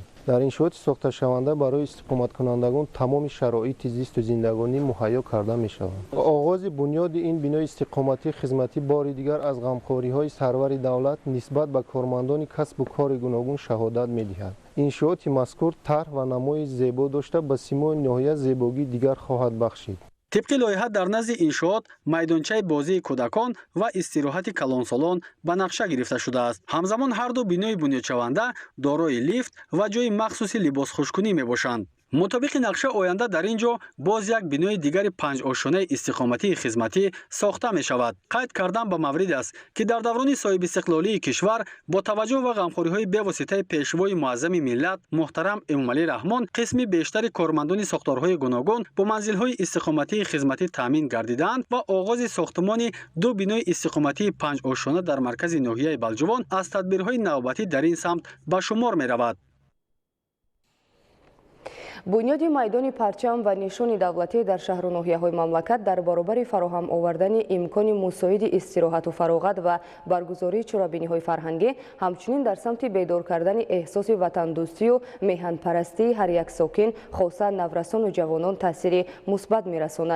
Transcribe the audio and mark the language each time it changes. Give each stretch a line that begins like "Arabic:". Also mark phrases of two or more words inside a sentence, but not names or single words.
Tajik: дар иншооти сохташаванда барои истиқоматкунандагон тамоми шароити зисту зиндагонӣ муҳайё карда мешаванд. оғози бунёди ин бинои истиқоматии хизматӣ бори дигар аз ғамхориҳои сарвари давлат нисбат ба кормандони касбу кори гуногун шаҳодат медиҳад. иншооти мазкур тарҳ ва намои зебо дошта ба симои ноҳия зебогии дигар хоҳад бахшид. طبق لایحه در نزد انشاات میدانچه بازی کودکان و استراحت کلانسالان به نقشه گرفته شده است. همزمان هر دو بینای بنیادشونده دارای لیفت و جای مخصوصی لباس خشککنی میباشند. مطابق نقشه آینده در اینجا باز یک بینای دیگر 5 آشانه استقامتی خدمتی ساخته می شود. قید کردن به مورد است که در دوران صاحب استقلالی کشور با توجه و غمخوری های به واسطه پیشوای معظم ملت محترم امامعلی رحمان قسمی بیشتر کارمندان ساختارهای گوناگون با منزل‌های استقامتی خدمتی تامین گردیدند و آغاز ساختمان 2 بینای استقامتی 5 آشانه در مرکز ناحیه بلجوان از تدبیرهای نوبتی در این سمت به شمار می رود. бунёди майдони парчам ва нишони давлатӣ дар шаҳру ноҳияҳои мамлакат дар баробари фароҳам овардани имкони мусоиди истироҳату фароғат ва баргузории чорабиниҳои фарҳангӣ ҳамчунин дар самти бедор кардани эҳсоси ватандӯстию меҳанпарастии ҳар як сокин хоса наврасону ҷавонон таъсири мусбат мерасонад.